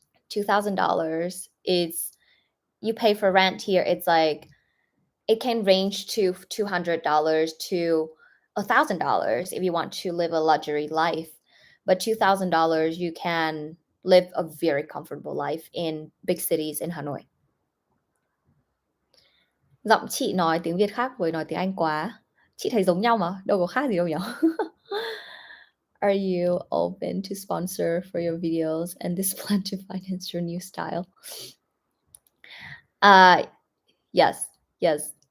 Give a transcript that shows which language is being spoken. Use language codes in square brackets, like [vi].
[en] $2,000 is, you pay for rent here, it's like it can range to $200 to $1,000 if you want to live a luxury life. But $2,000 you can live a very comfortable life in big cities in Hanoi. [vi] Giọng chị nói tiếng Việt khác với nói tiếng Anh quá. Chị thấy giống nhau mà, đâu có khác gì đâu nhỉ? [en] Are you open to sponsor for your videos and this plan to finance your new style? Yes, yes.